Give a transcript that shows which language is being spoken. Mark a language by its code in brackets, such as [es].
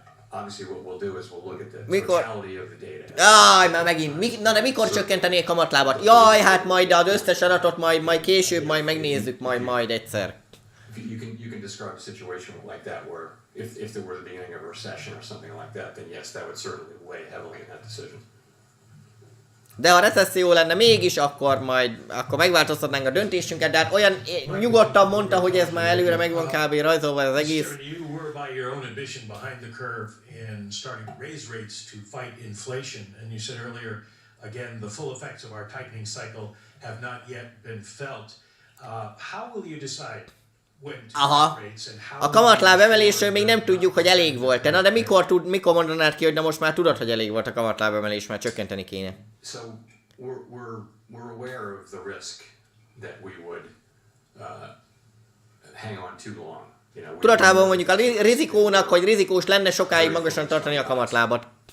[en] Obviously what we'll do is we'll look at the totality of the data. [hu] Jaj, már megint. Na de mikor csökkentenék kamatlábat? Jaj, hát majd az összes adatot majd később majd megnézzük majd egyszer. [en] You can describe a situation like that where if there were the beginning of a recession or something like that, then yes, that would certainly weigh heavily in that decision. [hu] De ha recesszió lenne mégis, akkor megváltoztatnánk a döntésünket, de hát olyan nyugodtan mondta, hogy ez már előre meg van kb. Rajzolva az egész. [en] You were by your own admission behind the curve in starting to raise rates to fight inflation, and you said earlier, again, the full effects of our tightening cycle have not yet been felt. How will you decide? [hu] Aha, a kamatláb emelésről még nem tudjuk, hogy elég volt. Na de mikor mondanád ki, hogy na most már tudod, hogy elég volt a kamatláb emelés, már csökkenteni kéne? [en] So we're aware of the risk that we would hang on too long. [hu] Tudatában mondjuk a rizikónak, hogy rizikós lenne sokáig magasan tartani a kamatlábat.